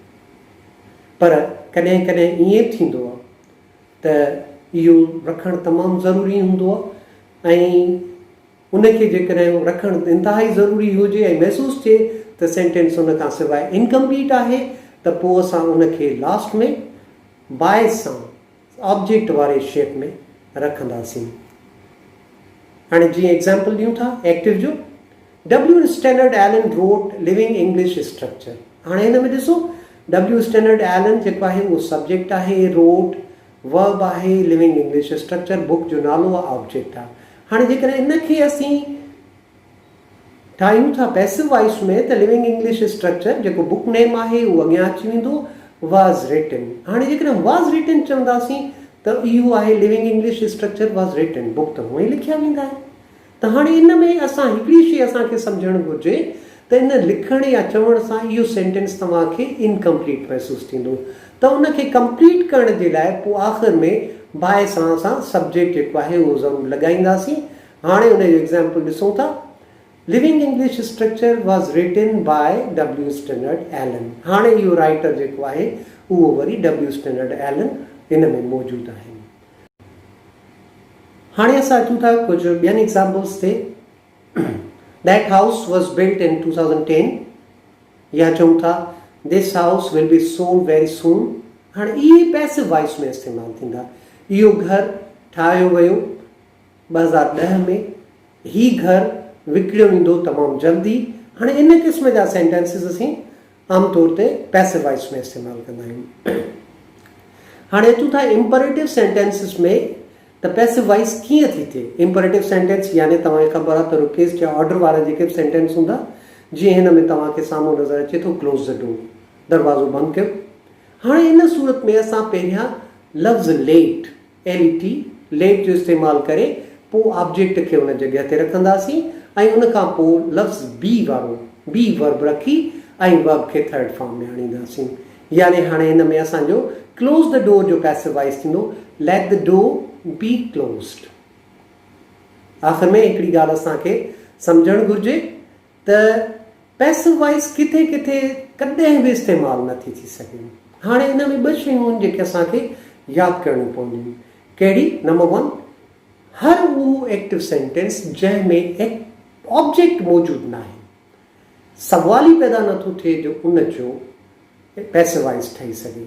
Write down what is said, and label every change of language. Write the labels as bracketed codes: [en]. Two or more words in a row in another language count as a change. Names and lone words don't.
[sd] पर कॾहिं कॾहिं ईअं थींदो आहे त इहो रखणु तमामु ज़रूरी हूंदो आहे ऐं उनखे जेकॾहिं रखणु इंतिहाई ज़रूरी हुजे ऐं महसूसु थिए त सेंटेंस उन खां सवाइ इनकम्प्लीट आहे, त पोइ असां उनखे लास्ट में बाय सां ऑब्जेक्ट वारे शेप में रखंदासीं। हाणे जीअं एग्ज़ाम्पल ॾियूं था एक्टिव जो, W. [en] Stannard Allen wrote लिविंग इंग्लिश स्ट्रक्चर। [sd] हाणे हिन में ॾिसो [en] W. [sd] Stannard Allen जेको आहे उहो सब्जेक्ट आहे, [en] wrote verb [sd] आहे, लिविंग इंग्लिश स्ट्रक्चर बुक जो नालो आहे, ऑब्जेक्ट आहे। हाणे जेकॾहिं इनखे असीं ठाहियूं था [en] passive voice [sd] में त लिविंग इंग्लिश स्ट्रक्चर जेको [en] book name [sd] आहे उहो अॻियां अची वेंदो, [en] was written. [sd] हाणे जेकॾहिं [en] was written [sd] चवंदासीं त इहो आहे लिविंग इंग्लिश स्ट्रक्चर [en] was written, [sd] बुक त हूअं ई लिखिया वेंदा आहिनि। त हाणे इन में असां हिकिड़ी शइ असांखे सम्झणु घुरिजे त इन लिखण या चवण सां इहो सेंटेंस तव्हांखे इनकम्प्लीट महसूसु थींदो, त उनखे कंप्लीट करण जे लाइ पोइ आख़िर में बाय सां असां सब्जेक्ट जेको आहे उहो ज़रूरु लॻाईंदासीं। हाणे उनजो एग्ज़ाम्पल ॾिसूं था, लिविंग इंग्लिश स्ट्रक्चर [en] was written by [sd] W. Stannard Allen। हाणे इहो राइटर जेको आहे उहो वरी W. Stannard Allen इन में मौजूदु आहे। हाणे असां अचूं था कुझु ॿियनि एग्ज़ाम्पल्स ते। [en] that house was built in 2010, [sd] या चऊं था [en] this house will be sold very soon. [sd] हाणे इहे [en] passive voice [sd] में इस्तेमालु थींदा। इहो घरु ठाहियो वियो 2010 में, ही घरु विकिणियो वेंदो तमामु जल्दी। हाणे इन क़िस्म जा सेंटेंसिस असीं आमतौर ते [en] passive voice [sd] में इस्तेमालु कंदा आहियूं। हाणे अचूं था [en] imperative sentences [sd] में त [en] passive voice [sd] कीअं थी थिए। [en] imperative sentence [sd] यानी तव्हांखे ख़बर आहे त रिक्वेस्ट या ऑर्डर वारा जेके बि सेंटेंस हूंदा, जीअं हिन में तव्हांखे साम्हूं नज़र अचे थो [en] close the door, [sd] दरवाज़ो बंदि कयो। हाणे इन सूरत में असां पहिरियां लफ़्ज़ लेट LET लेट जो इस्तेमालु करे पोइ ऑब्जेक्ट खे उन जॻह ते रखंदासीं ऐं उन खां पोइ लफ़्ज़ बी वारो [en] be verb [sd] रखी ऐं वर्ब खे [en] third form [sd] में आणींदासीं। यानी हाणे हिन में असांजो [en] close the door [sd] जो [en] passive voice [sd] थींदो [en] let the door be closed. [sd] आख़िर में हिकिड़ी ॻाल्हि असांखे सम्झणु घुरिजे त [en] passive voice [sd] किथे किथे कॾहिं बि इस्तेमालु नथी थी सघे। हाणे हिन में ॿ शयूं आहिनि जेके असांखे यादि करणियूं पवंदियूं। कहिड़ी? नंबर 1, हर उहो [en] active sentence [sd] जंहिंमें ऑब्जेक्ट मौजूदु न आहे, सवाल ई पैदा नथो थिए जो उन जो [en] passive voice [sd] ठही सघे।